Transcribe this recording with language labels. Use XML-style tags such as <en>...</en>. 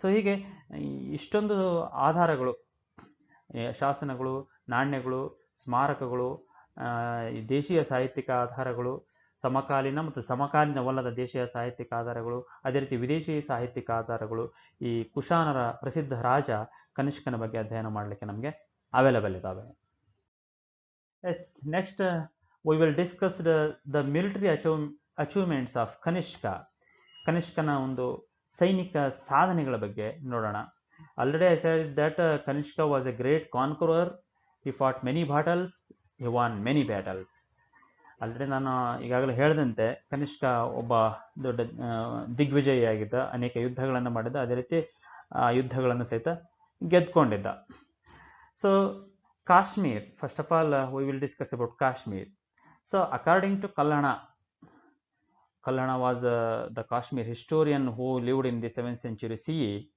<kn>So ಹೀಗೆ ಇಷ್ಟೊಂದು ಆಧಾರಗಳು, ಶಾಸನಗಳು, ನಾಣ್ಯಗಳು, ಸ್ಮಾರಕಗಳು, ದೇಶೀಯ ಸಾಹಿತ್ಯಿಕ ಆಧಾರಗಳು, ಸಮಕಾಲೀನ ಮತ್ತು ಸಮಕಾಲೀನವಲ್ಲದ ದೇಶೀಯ ಸಾಹಿತ್ಯಿಕ ಆಧಾರಗಳು, ಅದೇ ರೀತಿ ವಿದೇಶಿ ಸಾಹಿತ್ಯಿಕ ಆಧಾರಗಳು, ಈ ಕುಶಾನರ ಪ್ರಸಿದ್ಧ ರಾಜ ಕನಿಷ್ಕನ ಬಗ್ಗೆ ಅಧ್ಯಯನ ಮಾಡಲಿಕ್ಕೆ ನಮಗೆ ಅವೈಲಬಲ್ ಇದ್ದಾವೆ.</kn> <en>Yes, next we will discuss the military achievements of Kanishka.</en> <kn>ಕನಿಷ್ಕನ ಒಂದು ಸೈನಿಕ ಸಾಧನೆಗಳ ಬಗ್ಗೆ ನೋಡೋಣ.</kn> <en>Already I said that Kanishka was a great conqueror. He fought many battles. He won many battles.</en> <kn>Already ನಾನು ಈಗಾಗಲೇ ಹೇಳಿದಂತೆ ಕನಿಷ್ಕ ಒಬ್ಬ ದೊಡ್ಡ ದಿಗ್ವಿಜಯಿಯಾಗಿದ್ದ, ಅನೇಕ ಯುದ್ಧಗಳನ್ನು ಮಾಡಿದ್ದ, ಅದೇ ರೀತಿ ಆ ಯುದ್ಧಗಳನ್ನು ಸಹಿತ ಗೆದ್ದುಕೊಂಡಿದ್ದ.</kn> <en>So Kashmir, first of all we will discuss about Kashmir. So according to Kallana was the Kashmir historian who lived in the 7th century CE.</en>